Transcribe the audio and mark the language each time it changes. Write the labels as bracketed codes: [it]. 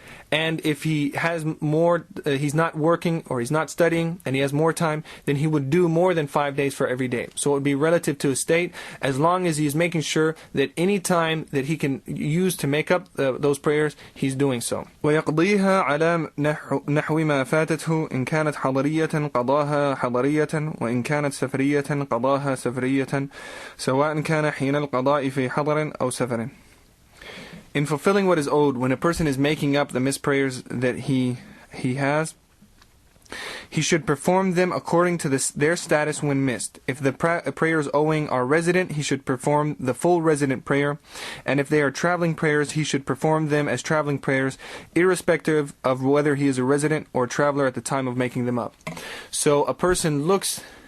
[en] And if he has more, he's not working or he's not studying and he has more time, then he would do more than 5 days for every day. So it would be relative to his state, as long as he's making sure that any time that he can use to make up those prayers, he's doing so. [ar] ويقضيها على نحو ما فاتته إن كانت حضرية قضاها حضرية وإن كانت سفرية قضاها سفرية سواء كان حين القضاء في حضر أو سفر. [en] In fulfilling what is owed, when a person is making up the missed prayers that he has, he should perform them according to their status when missed. If the prayers owing are resident, he should perform the full resident prayer. And if they are traveling prayers, he should perform them as traveling prayers, irrespective of whether he is a resident or traveler at the time of making them up. So a person looks